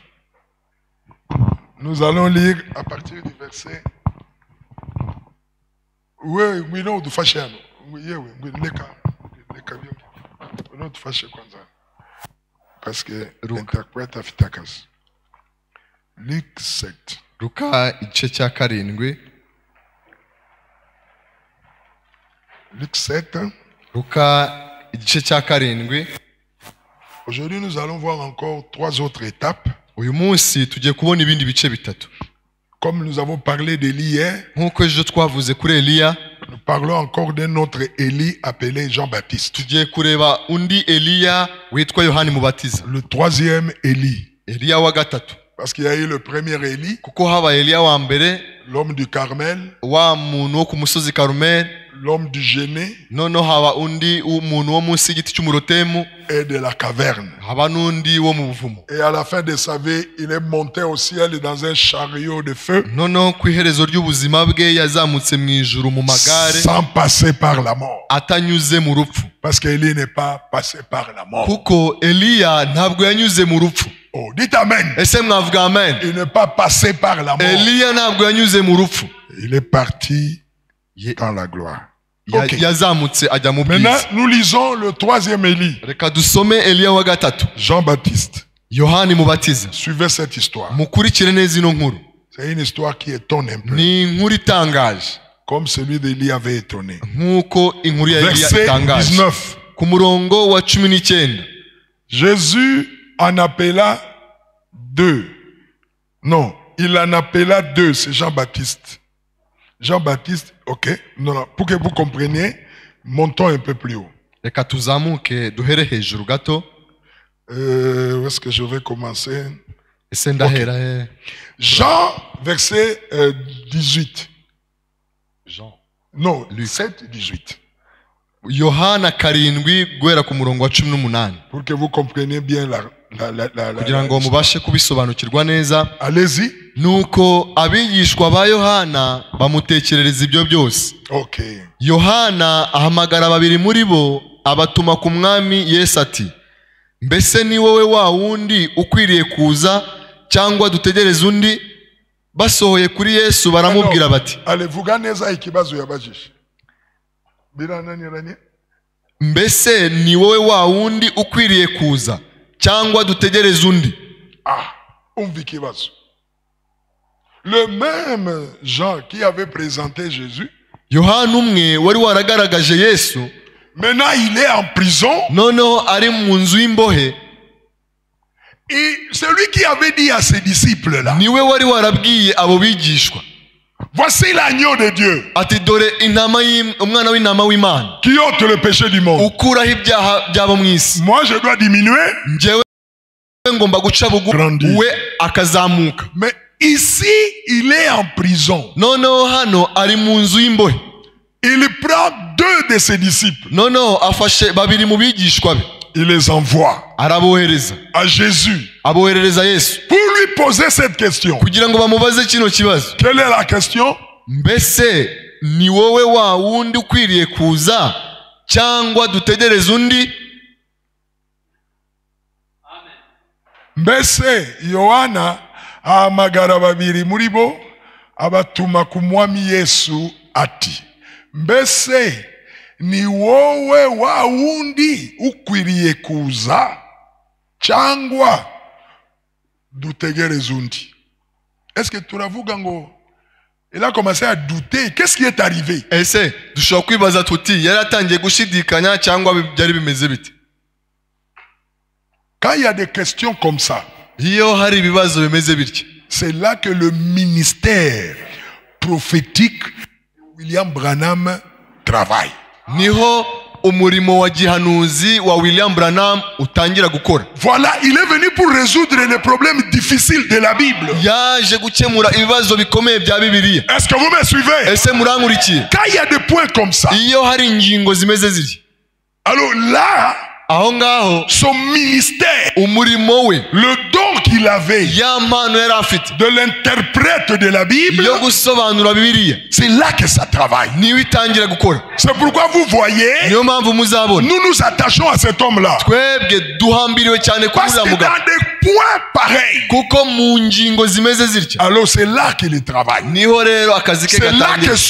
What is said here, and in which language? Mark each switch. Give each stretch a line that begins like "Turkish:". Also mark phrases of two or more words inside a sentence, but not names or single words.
French: Nous allons lire à partir du verset. Oui, non, du Fashion. Oui, Parce que l'interprète a fitakas. Luc 7.
Kinyarwanda: Luka igice cya karindwi.
French: Luc 7.
Kinyarwanda: Luka igice cya karindwi.
French: Aujourd'hui, nous allons voir encore 3 autres étapes.
Kinyarwanda: Uyu munsi tugiye kubona ibindi bice bitatu.
French: Comme nous avons parlé d'Élie hier,
Kinyarwanda: nkuko ejo twavuze kuri Eliya,
French: nous parlons encore d'un autre Élie appelé Jean-Baptiste.
Kinyarwanda: Tugiye kureba undi Eliya witwa Yohani Mubatiza.
French: Le 3e Élie.
Kinyarwanda: Eliya wa gatatu.
French: Parce qu'il y a eu le premier Élie,
Kinyarwanda: kuko haba Eliya wa mbere,
French: l'homme du Carmel,
Kinyarwanda: wa muntu wo ku musozi Karumeli,
French: l'homme du Géné,
Kinyarwanda: noneho haba undi umuntu wo munsi y'igiti cy'umurotemu,
French: et de la caverne.
Kinyarwanda: haba n'undi wo mu buvumo.
French: Et à la fin de sa vie, il est monté au ciel dans un chariot de feu,
Kinyarwanda: noneho ku iherezo ry'ubuzima bwe yazamutse mu ijuru mu magare,
French: sans passer par la mort.
Kinyarwanda: atanyuze mu rupfu.
French: Parce qu'Élie n'est pas passé par la mort.
Kinyarwanda: kuko Eliya ntabwo yanyuze mu rupfu.
French: Oh, dites amen.
Kinyarwanda: Ese mwavuga amen?
French: Il n'est pas passé par la mort.
Kinyarwanda: Eliya ntabwo yanyuze mu rupfu.
French: Il est parti dans la gloire.
Kinyarwanda: yazamutse ajya mu bwiza.
French: Maintenant, nous lisons le 3e Élie.
Kinyarwanda: Reka dusome Eliya wa gatatu. Jean-Baptiste. Yohani Mubatiza.
French: Suivez cette histoire.
Kinyarwanda: Mukurikire neza ino nkuru.
French: C'est une histoire qui étonne un peu.
Kinyarwanda: Ni inkuru itangaje.
French: Comme celui d'Élie avait étonné.
Kinyarwanda: Nkuko inkuru ya Eliya
French: Verset
Kinyarwanda: itangaje. 19. Ku murongo wa 19.
French: Jésus en appela 2. Non, il en appela 2, c'est Jean-Baptiste. Jean-Baptiste, ok. Non, pour que vous compreniez, montons un peu plus haut.
Kinyarwanda: Reka tuzamuke duhere hejuru gato.
French: Où est-ce que je vais commencer?
Kinyarwanda: Ese ndahera he?
French: Jean, verset 18. Jean. Non, 7, 18.
Kinyarwanda: Yohana karindwi guhera ku murongo wa 18.
French: Pour que vous compreniez bien la
Kinyarwanda: kugira ngo mubashe kubisobanukirwa neza.
French: Allez-y.
Kinyarwanda: Nuko abigishwa ba Yohana bamutekerereza ibyo byose. Okay. Yohana ahamagara babiri muri bo abatuma ku mwami Yesu ati, mbese ni wowe wa wundi ukwiriye kuza cyangwa dutegereze undi? Basohoye kuri Yesu baramubwira bati, vuga neza ikibazo yabajije. mbese ni wowe wa wundi ukwiriye kuza cyangwa dutegereze undi? Umva ikibazo.
French: Le même Jean qui avait présenté Jésus,
Kinyarwanda: Yohana umwe wari waragaragaje Yesu,
French: maintenant il est en prison.
Kinyarwanda: Noneho ari mu nzu y'imbohe.
French: Et celui qui avait dit à ses disciples là,
Kinyarwanda: niwe wari warabwiye abo bigishwa,
French: voici l'agneau de Dieu,
Kinyarwanda: ati dore intama umwana w'intama w'Imana,
French: qui ôte le péché du monde.
Kinyarwanda: ukuraho ibyaha by'abo mu isi.
French: Moi je dois diminuer,
Kinyarwanda: njyewe ngomba guca bugufi, we akazamuka.
French: Mais ici il est en prison.
Kinyarwanda: Noneho hano ari mu nzu y'imbohe.
French: Il prend 2 de ses disciples.
Kinyarwanda: Noneho afashe babiri mu bigishwa be,
French: il les envoie
Kinyarwanda: arabohereza
French: à Jésus,
Kinyarwanda: aboherereza Yesu,
French: pour lui poser cette question.
Kinyarwanda: kugira ngo bamubaze kino kibazo.
French: Quelle est la question?
Kinyarwanda: Mbese ni wowe wa wundi ukwiriye kuza cyangwa dutegereze undi? Mbese Yohana ahamagara babiri muri bo abatuma ku mwami Yesu ati, mbese ni wowe wa wundi ukwiriye kuza cyangwa dutegereze undi?
French: Est-ce que
Kinyarwanda: turavuga ngo
French: il a commencé à douter? Qu'est-ce qui est arrivé?
Kinyarwanda: Ese dushobora kwibaza tuti yari atangiye gushidikanya cyangwa byari bimeze bite?
French: Quand il y a des questions comme ça,
Kinyarwanda: iyo hari ibibazo bimeze bityo,
French: c'est là que le ministère prophétique de William Branham travaille.
Kinyarwanda: Niho umurimo wa gihanuzi wa William Branham utangira gukora.
French: Voilà, il est venu pour résoudre les problèmes difficiles de la Bible.
Kinyarwanda: Yaje gukemura ibibazo bikomeye bya Bibiliya.
French: Est-ce que vous me suivez?
Kinyarwanda: Ese murankurikiye?
French: Quand il y a des points comme ça,
Kinyarwanda: iyo hari ingingo zimeze ziri,
French: alors là,
Kinyarwanda: aho ngaho
French: son ministère,
Kinyarwanda: umurimo we,
French: le don qu'il avait,
Kinyarwanda: ya mpano yari afite
French: de l'interprète de la Bible,
Kinyarwanda: yo gusobanura Bibiliya,
French: c'est là que ça travaille.
Kinyarwanda: niyo itangira gukora.
French: C'est pourquoi vous voyez,
Kinyarwanda: niyo mpamvu muzabona
French: nous nous attachons à cet homme-là.
Kinyarwanda: twebwe duhambiriwe cyane kuri
French: Parce que
Kinyarwanda: uriya mugabo,
French: dans des points pareils,
Kinyarwanda: kuko mu ngingo zimeze zitya,
French: alors c'est là qu'il travaille.
Kinyarwanda: niho rero akazi ke
French: C'est là